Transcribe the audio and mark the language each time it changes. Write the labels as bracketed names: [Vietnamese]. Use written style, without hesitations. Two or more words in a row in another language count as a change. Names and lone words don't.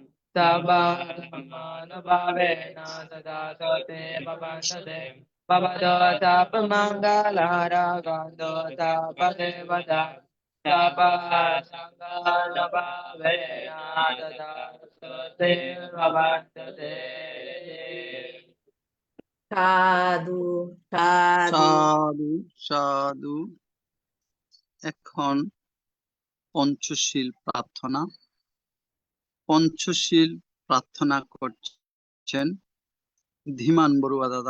[Pali] सर्वानुभावेन सदा सोते भवन्तु ते भवतो सर्वमङ्गलाराकान्तो सर्वदेवता सर्वानुभावेन सदा सोते भवन्तु ते [Bangla] সাধু সাধু সাধু সাধু। এখন পঞ্চশীল প্রার্থনা। পঞ্চশীল প্রার্থনা করছেন ধীমান বড়ুয়া দাদা।